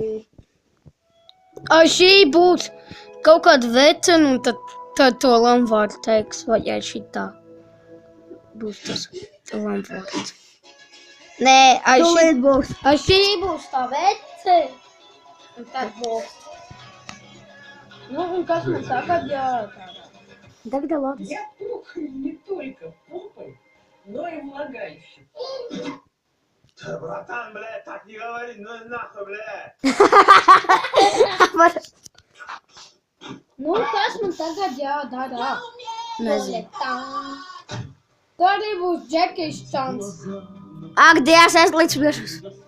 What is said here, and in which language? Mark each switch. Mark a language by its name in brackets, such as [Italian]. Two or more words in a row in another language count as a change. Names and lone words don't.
[Latvian] A šī būs kaut kāda vecena, un tad to lamvārdu teiks, vai ja šitā būs tas lamvārds. Nē, Tūlīt būs. a šī būs tā vecena. Un tad būs. Nu, un kas man tagad jādara? Tagad labi. [Russian] Я пухаю не только попой, но и влагалищем. Да, братан, блядь, так не говори, ну и нахуй, блядь. [Latvian] Nu, kas man tagad jādara? Nezinu. Tā arī būs Džekijs Čans. Ak, Dievs, es līdz priekšus.